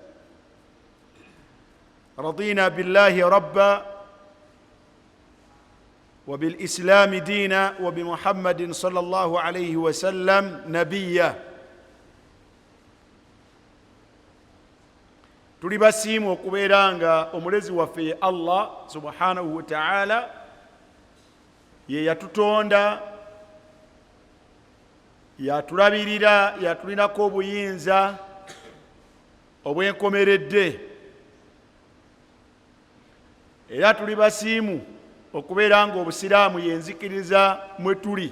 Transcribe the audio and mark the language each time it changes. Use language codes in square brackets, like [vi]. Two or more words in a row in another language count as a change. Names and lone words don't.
[ar] رضينا بالله ربا وبالإسلام دينا وبمحمد صلى الله عليه وسلم نبيا. [lg] tuli basiimu okubeera nga omulezi waffe [ar] الله سبحانه وتعالى [lg] ye yatutonda, yatulabirira, yatulinako obuyinza obwenkomeredde, era tuli basiimu okubeera nga obusiraamu yenzikiriza mwe tuli.